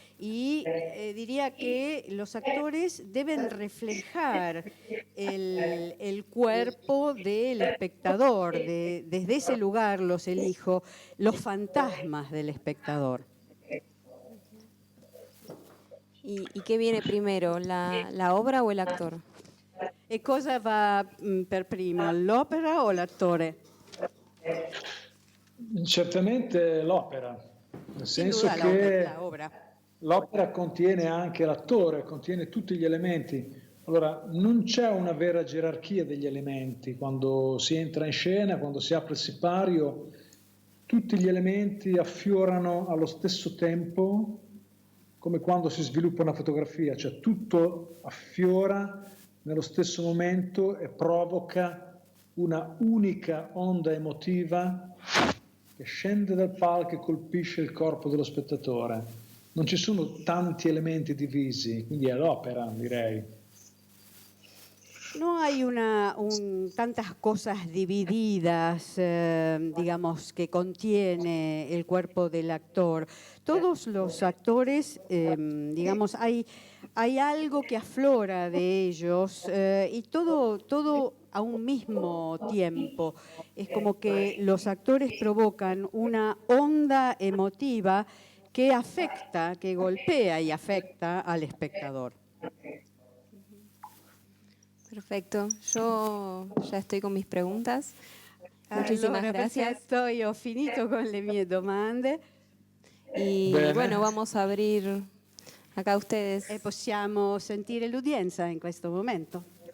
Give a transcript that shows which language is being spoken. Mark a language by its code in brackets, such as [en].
[es] Y diría que los actores deben reflejar el cuerpo del espectador, desde ese lugar los elijo, los fantasmas del espectador. ¿Y qué viene primero, la obra o el actor? [it] E cosa va per primo, l'opera o l'attore? Certamente l'opera, nel senso che l'opera contiene anche l'attore, contiene tutti gli elementi. Allora, non c'è una vera gerarchia degli elementi. Quando si entra in scena, quando si apre il sipario, tutti gli elementi affiorano allo stesso tempo, come quando si sviluppa una fotografia, cioè tutto affiora nello stesso momento e provoca una unica onda emotiva che scende dal palco e colpisce il corpo dello spettatore. Non ci sono tanti elementi divisi, quindi è l'opera, direi. [es] No hay tantas cosas divididas, digamos, que contiene el cuerpo del actor. Todos los actores, digamos, hay algo que aflora de ellos y todo a un mismo tiempo. Es como que los actores provocan una onda emotiva que afecta, que golpea y afecta al espectador. Perfecto, yo ya estoy con mis preguntas. Muchísimas gracias. [it] Perfetto, io ho finito con le mie domande. [es] Y bueno, vamos a abrir acá ustedes. [it] E possiamo sentire l'udienza in questo momento.